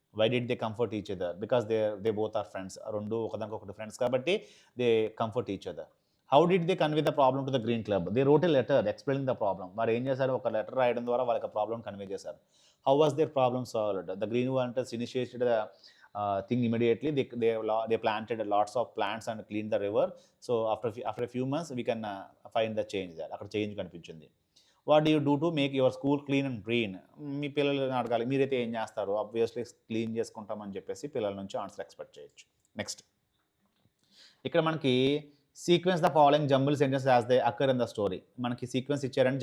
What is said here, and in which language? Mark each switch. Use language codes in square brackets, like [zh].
[en] Why did they comfort each other? Because they both are friends. [te] రెండు ఒకదానికొకటి friends కాబట్టి [en] They comfort each other. How did they convey the problem to the green club? They wrote a letter explaining the problem. [te] వారు ఏం చేశారు, ఒక letter రాయడం ద్వారా వాళ్ళకి ప్రాబ్లమ్ కన్వే చేశారు. [en] How was there problem solved? The green volunteers initiated the thing immediately. They planted lots of plants and cleaned the river. So after a few months we can find the change there. [te] అక్కడ change కనిపించింది. [en] What do you do to make your school clean and green? [te] మీ పిల్లల్ని అడగాలి, మీరైతే ఏం చేస్తారు? Obviously clean చేసుకుంటామని చెప్పేసి పిల్లల నుంచి ఆన్సర్ ఎక్స్పెక్ట్ చేయొచ్చు. [en] Next, ఇక్కడ మనకి sequence the following jumble sentence as they occur in the story. [te] మనకి సీక్వెన్స్ ఇచ్చారండి.